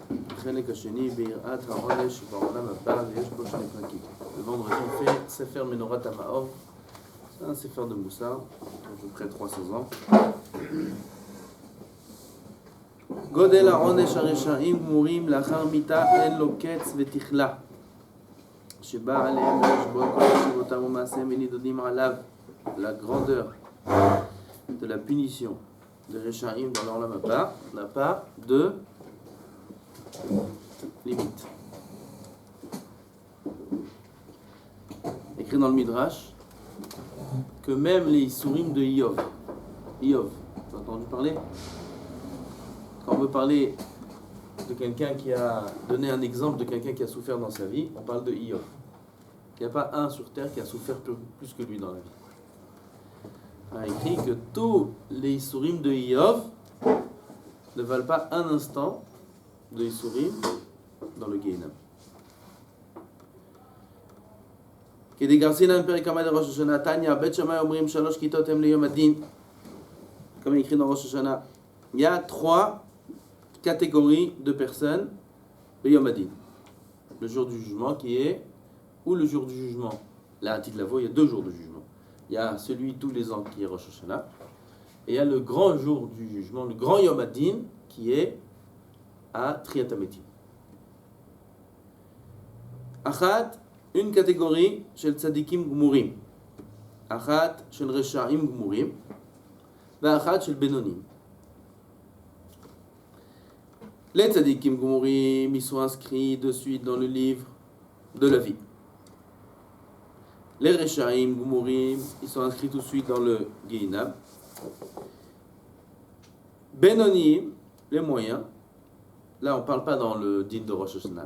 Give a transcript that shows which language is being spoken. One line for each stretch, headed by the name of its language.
Hebrew: החלק השני ביראת העונש בעולם הבא ויש בו שני פרקים.
French: Le vendredi on fait Sefer Menorat HaMaor, c'est un Sefer de Moussar, à peu près 300 ans.
Hebrew: גודל העונש הרשעים גמורים לאחר מיתה אין לו קץ ותכלה שבא עליהם לשבור כל ישיבותם ומעשיהם ונידונים עליו.
French: La grandeur de la punition des Réchaïm dans l'Olam Haba n'a pas de limite. Écrit dans le Midrash que même les Issourim de Iyov, tu as entendu parler? Quand on veut parler de quelqu'un qui a donné un exemple de quelqu'un qui a souffert dans sa vie, on parle de Iyov. Il n'y a pas un sur terre qui a souffert plus que lui dans la vie. A écrit que tous les Issourim de Iyov ne valent pas un instant de Issourim dans le Gehinnom.
Hebrew: כדגרסינן פרק כ"ד ראש השנה, תניא, בית שמאי אומרים 3 כיתות הם ליום הדין,
French: comme écrit dans Rosh Hashanah. Il y a 3 catégories de personnes le Yom Hadin. Le jour du jugement qui est, ou le jour du jugement. Là, à titre il y a 2 jours de jugement. Il y a celui tous les ans qui est Rosh Hashanah, et il y a le grand jour du jugement, le grand Yom Hadin qui est à Triyat HaMetim.
Hebrew: Achat,
French: une catégorie
Hebrew: של צדיקים גמורים, אחת של רשעים גמורים, ואחת של בינונים.
French: Les tzadikim gmurim, ils sont inscrits de suite dans le livre de la vie. Les Rechaim gmurim, ils sont inscrits tout de suite dans le Gehinnom. Benonim, les moyens. Là, on ne parle pas dans le din de Rosh Hashanah.